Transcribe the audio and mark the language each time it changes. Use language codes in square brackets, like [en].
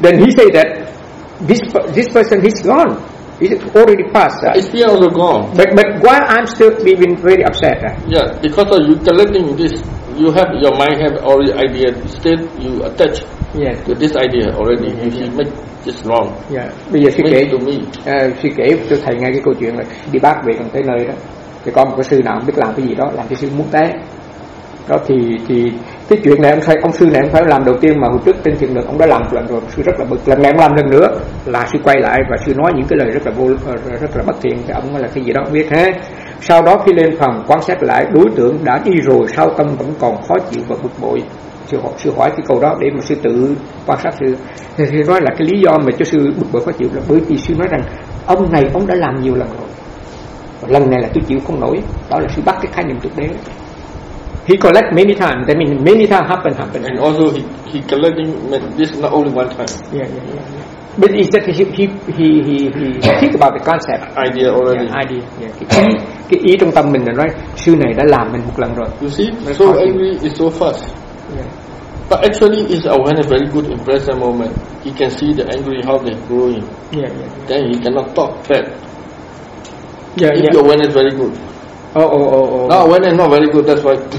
[en] Then he say that this person he's gone. It's already passed. It's still also gone. But why I'm still being very upset? Yeah, because of you collecting this, you have your mind have already idea. Still, you attach to this idea already. Mm-hmm. If you make this wrong. [vi] Yeah. Bây giờ she kể [en] to me. [vi] She kể cho thầy nghe cái câu chuyện là đi bác về còn thấy nơi đó. Thì có một cái sư nào không biết làm cái gì đó, làm cái sư muốn té. Đó thì cái chuyện này ông sư này ông phải làm đầu tiên, mà hồi trước trên thiền đường ông đã làm lần rồi, sư rất là bực. Lần này ông làm lần nữa là sư quay lại và sư nói những cái lời rất là bất thiện thì ông là cái gì đó không biết. Thế sau đó khi lên phòng quan sát lại đối tượng đã đi rồi sao tâm vẫn còn khó chịu và bực bội, sư hỏi cái câu đó để mà sư tự quan sát. Sư nói là cái lý do mà cho sư bực bội khó chịu là bởi vì sư nói rằng ông này ông đã làm nhiều lần rồi, và lần này là tôi chịu không nổi. Đó là sư bắt cái khái niệm thực tế. [en] He collect many times. That means many times happen. And also he collecting this not only one time. Yeah. But is that he think about the concept. Idea already. Yeah, idea. Yeah. [vi] Cái ý trong tâm mình là nói sư này đã làm mình một lần rồi. [en] You see, so angry is so fast. Yeah. But actually, it's when a very good impression moment. He can see the angry how they growing. Yeah. Then he cannot talk bad. Yeah. If your awareness very good. Oh. No, when it's not very good, that's why.